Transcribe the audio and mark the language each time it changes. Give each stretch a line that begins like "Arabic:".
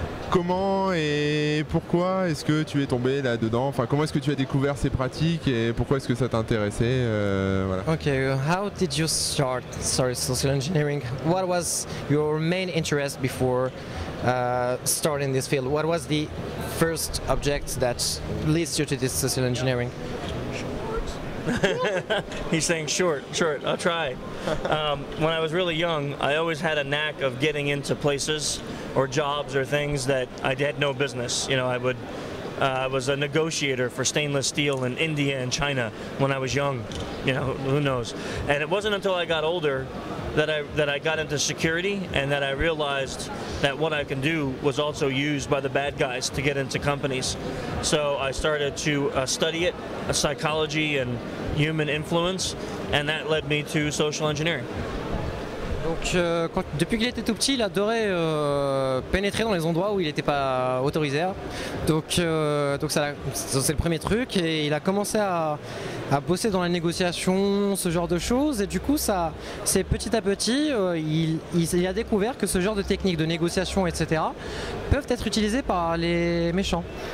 French: Comment et pourquoi est-ce que tu es tombé là-dedans? Enfin, comment est-ce que tu as découvert ces pratiques et pourquoi est-ce que ça t'intéressait? Voilà.
English: Okay, how did you start social engineering? What was your main interest before starting this field? What was the first object that leads you to this social engineering? He's saying short. I'll try. When I was really young, I always had a knack of getting into places or jobs or things that I had no business. You know, I was a negotiator for stainless steel in India and China when I was young. You know, who knows? And it wasn't until I got older that I got into security and that I realized that what I can do was also used by the bad guys to get into companies. So I started to study it, psychology and human influence, and that led me to social engineering.
French: Donc depuis qu'il était tout petit, il adorait pénétrer dans les endroits où il n'était pas autorisé. Donc c'est le premier truc et il a commencé à bosser dans la négociation, ce genre de choses, et du coup c'est petit à petit, il a découvert que ce genre de techniques de négociation, etc. peuvent être utilisées par les méchants.